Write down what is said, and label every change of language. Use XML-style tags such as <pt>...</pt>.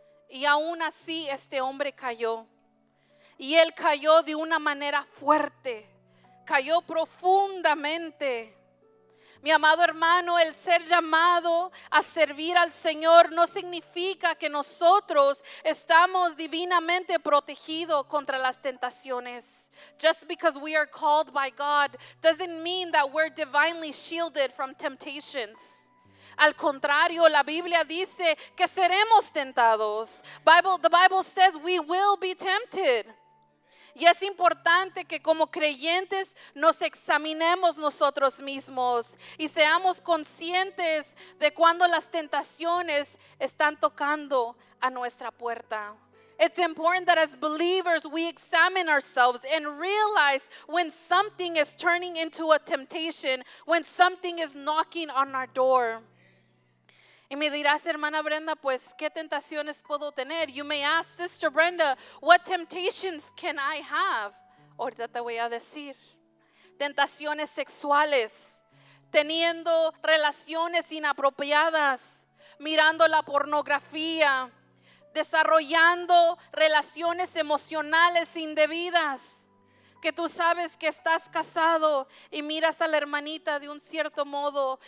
<es>Y aún así este hombre cayó. Y él cayó de una manera fuerte. Cayó profundamente. Mi amado hermano, el ser llamado a servir al Señor no significa que nosotros estamos divinamente protegidos contra las tentaciones.</es> <en>Just because we are called by God doesn't mean that we're divinely shielded from temptations.</en> <es>Al contrario, la Biblia dice que seremos tentados.</es> <en>The Bible says we will be tempted.</en> <es>Y es importante que como creyentes nos examinemos nosotros mismos y seamos conscientes de cuando las tentaciones están tocando a nuestra puerta.</es> <en>It's important that as believers we examine ourselves and realize when something is turning into a temptation, when something is knocking on our door.</en> <es>Y me dirás, hermana Brenda, pues, ¿qué tentaciones puedo tener?</es> <en>You may ask, Sister Brenda, what temptations can I have?</en> <es>Ahorita te voy a decir. Tentaciones sexuales, teniendo relaciones inapropiadas, mirando la pornografía, desarrollando relaciones emocionales indebidas. Que tú sabes que estás casado y miras a la hermanita de un cierto modo.</es>